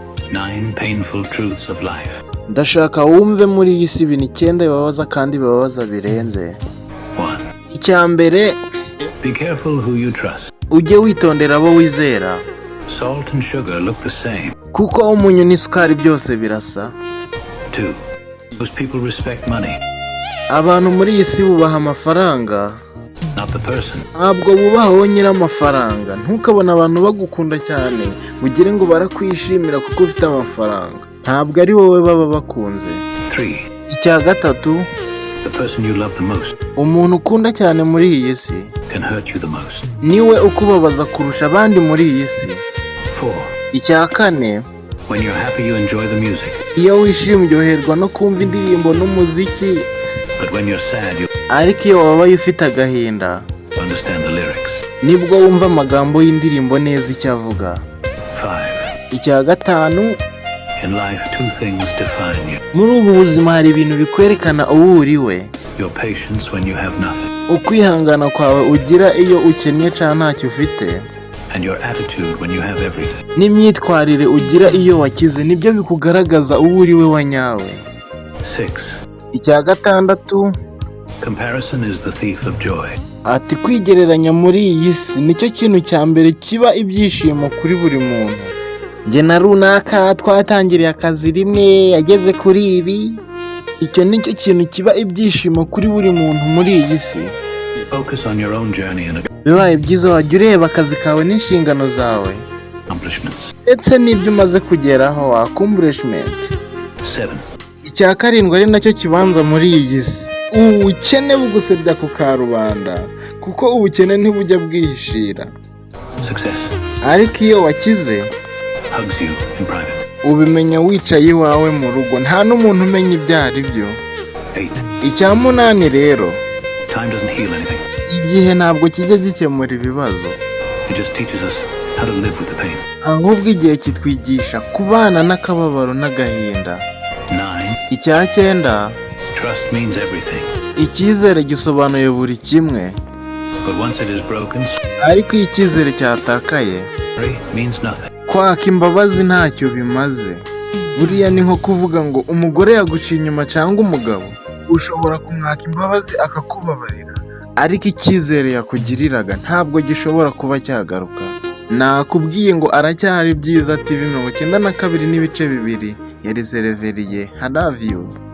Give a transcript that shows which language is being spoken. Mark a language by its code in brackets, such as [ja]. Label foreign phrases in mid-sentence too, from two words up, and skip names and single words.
[en] 9 painful truths of life. [rw] Ndashaka wumve muri iyi si ibintu 9 bibabaza kandi bibabaza birenze. 1. Icya mbere, [en] Be careful who you trust. [rw] ujye witondera abo wizera. [en] Salt and sugar look the same. [rw] Kuko umunyu n'isukari byose birasa. 2. [en] Most people respect money, [rw] Abantu muri iyi si bubaha amafaranga, [en] not the person. [rw] ntabwo bubaha nyiri amafaranga. Ntukabona abantu bagukunda cyane ugire ngo barakwishimira kuko ufite amafaranga. Ntabwo ari wowe baba bakunze. 3. Icya gatatu, [en] The person you love the most [rw] umuntu ukunda cyane muri iyi si [en] can hurt you the most. [rw] niwe ukubabaza kurusha abandi muri iyi si. 4. Icya kane, [en] When you're happy, you enjoy the music. [rw] iyo wishimye uryoherwa no kumva indirimbo n'umuziki, [en] But when you're sad, you [rw] ariko iyo wabaye ufite agahinda [en] understand the lyrics. [rw] nibwo wumva amagambo y'indirimbo neza icyo avuga. 5. Icya gatanu, [en] In life, 2 things define you. [rw] muri ubu buzima hari ibintu bikwerekana uwo uriwe. [en] Your patience when you have nothing, [rw] Ukwihangana kwawe ugira iyo ukennye cyangwa ntacyo ufite, [en] and your attitude when you have everything. [rw] n'imyitwarire ugira iyo wakize nibyo bikugaragaza uwo uriwe wa nyawe. 6. Icya gatandatu, [en] Comparison is the thief of joy. [rw] ati kwigereranya muri iyi si nicyo kintu cya mbere kiba ibyishimo kuri buri muntu. Njye na runaka twatangiriye akazi rimwe yageze kuri ibi. Icyo nicyo kintu kiba ibyishimo kuri buri muntu muri iyi si. [en] Focus on your own journey and [rw] Bibaye byiza wajya ureba akazi kawe n'inshingano zawe [en] accomplishments. [rw] ndetse n'ibyo umaze kugeraho, accomplishment. 7. Icya karindwi ari nacyo kibanza muri iyi si, ubukene bugusebya ku karubanda kuko ubukene ntibujya bwihishira, [en] Success [rw] ariko iyo wakize [en] hugs you in private. [rw] ubimenya wicaye iwawe mu rugo, nta n'umuntu umenya ibyo ari byo. 8. Icya munani rero, [en] Time doesn't heal anything. [rw] igihe ntabwo kijya gikemura ibibazo, [en] It just teaches us how to live with the pain. [rw] ahubwo igihe kitwigisha kubana n'akababaro n'agahinda. 9. Icya cyenda, [en] Trust means everything. [rw] icyizere gisobanuye buri kimwe, [en] But once it is broken, [rw] ariko iyo icyizere cyatakaye, [en] sorry means nothing. [rw] kwaka imbabazi ntacyo bimaze. Buriya ni nko kuvuga ngo umugore yaguciye inyuma cyangwa umugabo, ushobora kumwaka imbabazi akakubabarira, ariko icyizere yakugiriraga ntabwo gishobora kuba cyagaruka. Nakubwiye ngo aracyari byiza TV 92 n'ibice 2 yari Sereveriye. [en] I love you.